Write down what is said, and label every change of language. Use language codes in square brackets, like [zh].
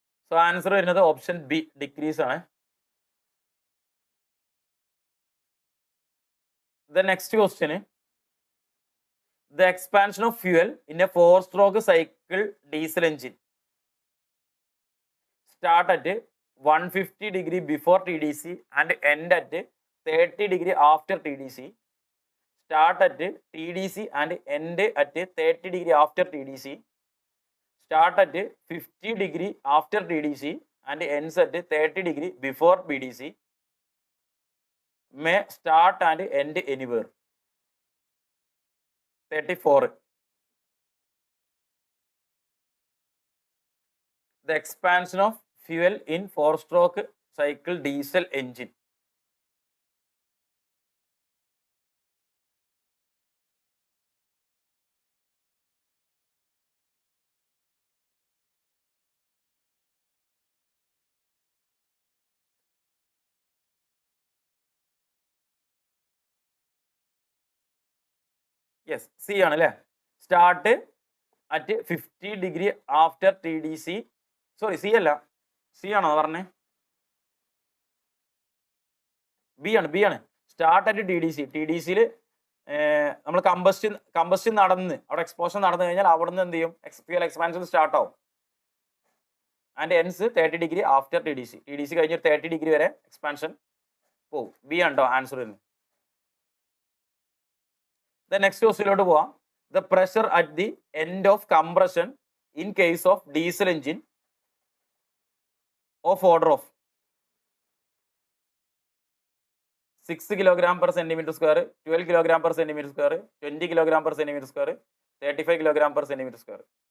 [ml] So answer വരുന്നത് option B, decrease ആണ്. [en] The next question, the expansion of fuel in a 4 stroke cycle diesel engine start at 150 degree before TDC and end at 30 degree after TDC. Start at TDC and end at 30 degree after TDC. Start at 50 degree after TDC and ends at 30 degree before BDC. May start and end anywhere. 34. The expansion of fuel in 4-stroke cycle diesel engine. Yes, [ml] C ആണല്ലേ. [en] Start at 50 degree after TDC. [ml] Sorry, C അല്ല, C ആണോ പറഞ്ഞേ? B ആണ്. [en] start at TDC- [ml] യിൽ നമ്മൾ combustion നടന്ന് അവിടെ explosion നടന്നു കഴിഞ്ഞാൽ അവിടെ നിന്ന് എന്ത് ചെയ്യും, ഫ്യൂൽ എക്സ്പാൻഷൻ സ്റ്റാർട്ട് ആവും. [en] and ends 30 degree after TDC [ml] കഴിഞ്ഞ് 30 ഡിഗ്രി വരെ എക്സ്പാൻഷൻ പോവും. B ഉണ്ടോ ആൻസർ വരുന്നത്. നെക്സ്റ്റ് ക്വസ്റ്റ്യനിലോട്ട് പോവാം. [en] The pressure at the end of compression in case of diesel engine of order of 6 kilogram per centimeter square, 12 kilogram per centimeter square, 20 kilogram per centimeter square, 35 kilogram per centimeter square.